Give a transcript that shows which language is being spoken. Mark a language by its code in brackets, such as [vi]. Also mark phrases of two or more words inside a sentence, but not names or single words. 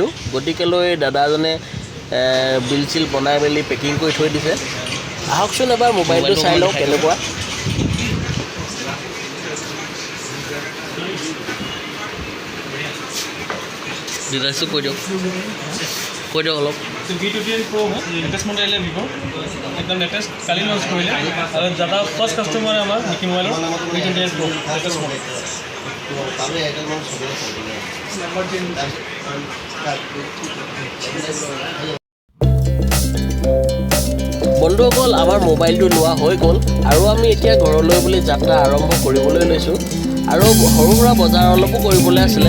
[as] গতিকেলৈ দাদাজনে বিল চিল বনাই মেলি পেকিং কৰি থৈ দিছে। আহকচোন এবাৰ মোবাইলটো চাই লওঁ কেনেকুৱা। ডিভাইচটো কৈ দিয়ক অলপ। [hi] V29 Pro है, [en] latest model [hi] है vivo, एकदम लेटेस्ट काली लॉन्च करिले और ज़्यादा [en] first customer [hi] है हमारा मिकी मोबाइल V29 Pro [en] latest model. [as] বন্ধুসকল, আমাৰ মোবাইলটো লোৱা হৈ গ'ল, আৰু আমি এতিয়া ঘৰলৈ বুলি যাত্ৰা আৰম্ভ কৰিবলৈ লৈছোঁ। আৰু সৰু সুৰা বজাৰ অলপো কৰিবলৈ আছিলে।